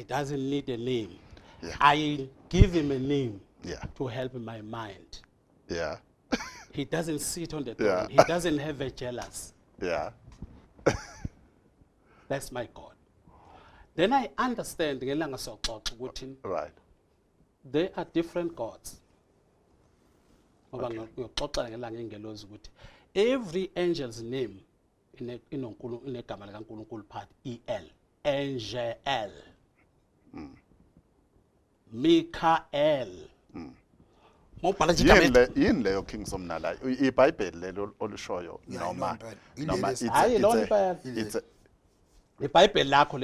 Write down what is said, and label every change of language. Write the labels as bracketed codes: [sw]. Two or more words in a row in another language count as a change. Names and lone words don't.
[en] He doesn't need a name. Yeah. I give him a name Yeah. to help my mind. Yeah. He doesn't sit on the Yeah. throne. He doesn't have a jealous. Yeah. That's my God. Then I understand [zu] ngelanga soxoxa ukuthi [en] Right. there are different gods. [zu] Ngoba ngiyoxoxa ngelanga ingelozi ukuthi [en] every angel's name [zu] inegama likaNkulunkulu [en] part EL. [zu] Angel. Mikael. Mobhala nje igama Yini leyo King Somnala iBhayibheli lelo olushoyo noma hayi lo impela iBhayibheli lakho